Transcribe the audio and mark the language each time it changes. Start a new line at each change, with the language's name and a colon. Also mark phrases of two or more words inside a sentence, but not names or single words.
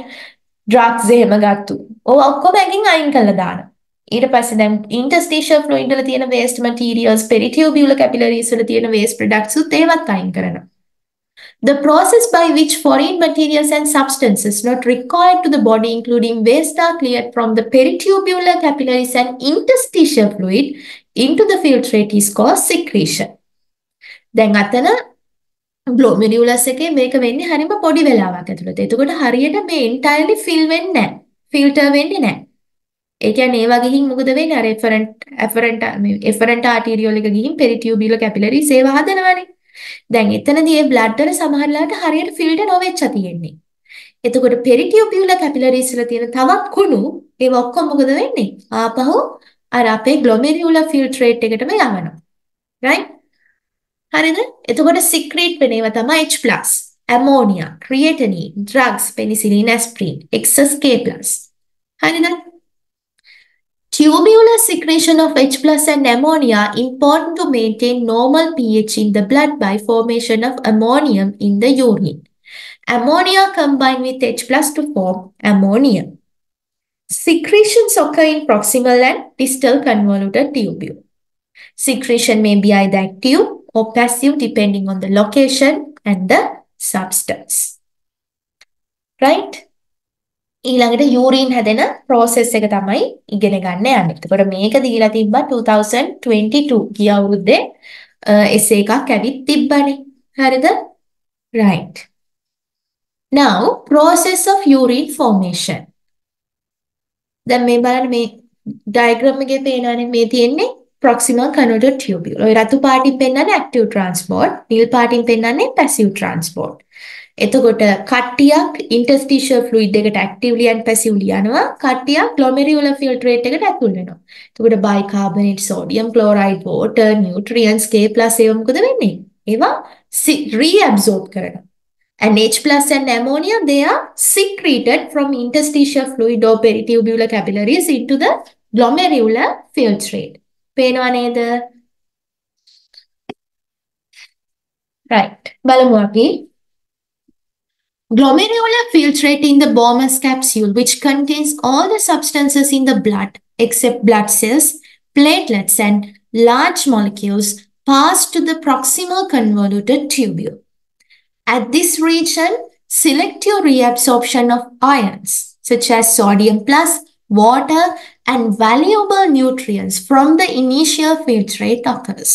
Sinhala: drugs එහෙම ගත්තු. ඔය ඔක්කොම ඇඟින් අයින් කරලා දානවා. ඊට පස්සේ දැන්
English: interstitial fluid
Sinhala: වල තියෙන
English: waste materials, peritubular capillaries
Sinhala: වල තියෙන
English: waste products
Sinhala: උත් ඒවත් අයින් කරනවා.
English: The process by which foreign materials and substances not required to the body, including waste, are cleared from the peritubular capillaries and interstitial fluid into the filtrate is called secretion.
Sinhala: දැන් අතන glomerulus එකේ මේක වෙන්නේ හරියම පොඩි වෙලාවක් ඇතුළත. එතකොට හරියට මේ
English: entirely fill
Sinhala: වෙන්නේ නැහැ. filter වෙන්නේ නැහැ. ඒ කියන්නේ ඒවා ගිහින් මොකද වෙන්නේ? අර
English: efferent arteriole
Sinhala: එක ගිහින්
English: peritubular capillaries
Sinhala: ඒවා හදනවානේ. දැන් එතනදී ඒ blood වල සමහරලාට හරියට filter නොවෙච්ච තියෙන්නේ. එතකොට
English: peritubular capillaries
Sinhala: වල තියෙන තවත් කුණු ඒවා ඔක්කොම මොකද වෙන්නේ? ආපහු අර අපේ
English: glomerular filtrate
Sinhala: එකටම යවනවා. right? හරිද? එතකොට secrete වෙන ඒවා තමයි
English: H+, ammonia, creatinine, drugs, penicillin, aspirin, excess K+.
Sinhala: හරිද?
English: Tubular secretion of H+ and ammonia important to maintain normal pH in the blood by formation of ammonium in the urine. Ammonia combine with H+ to form ammonia. Secretions occur in proximal and distal convoluted tubule. Secretion may be either active or passive depending on the location and the substance. Right?
Sinhala: ඊළඟට urine හැදෙන process එක තමයි ඉගෙන ගන්න යන්නේ. එතකොට මේක දීලා තිබ්බා 2022 ගිය අවුරුද්දේ essay එකක් ඇවිත් තිබ්බනේ. හරිද?
English: Right. Now, process of urine formation.
Sinhala: දැන් මේ බලන්න මේ diagram එකේ පේනවානේ මේ තියෙන්නේ
English: proximal convoluted tubule.
Sinhala: ඔය රතු පාටින් පෙන්නන්නේ
English: active transport,
Sinhala: නිල් පාටින් පෙන්නන්නේ
English: passive transport.
Sinhala: එතකොට කට්ටියක්
English: interstitial fluid
Sinhala: එකට
English: actively and passively
Sinhala: යනවා. කට්ටියක්
English: glomerular filtrate
Sinhala: එකට ඇතුල් වෙනවා. එතකොට
English: bicarbonate, sodium chloride, water, nutrients,
Sinhala: K+ ඒවා මොකද වෙන්නේ? ඒවා reabsorb කරනවා.
English: And H+ and ammonia, they are secreted from interstitial fluid or peritubular capillaries into the glomerular filtrate.
Sinhala: පේනවා නේද? Right. බලමු අපි.
English: Glomerular filtrate in the Bowman's capsule, which contains all the substances in the blood except blood cells, platelets, and large molecules, pass to the proximal convoluted tubule. At this region, selective reabsorption of ions, such as sodium+, water, and valuable nutrients from the initial filtrate occurs.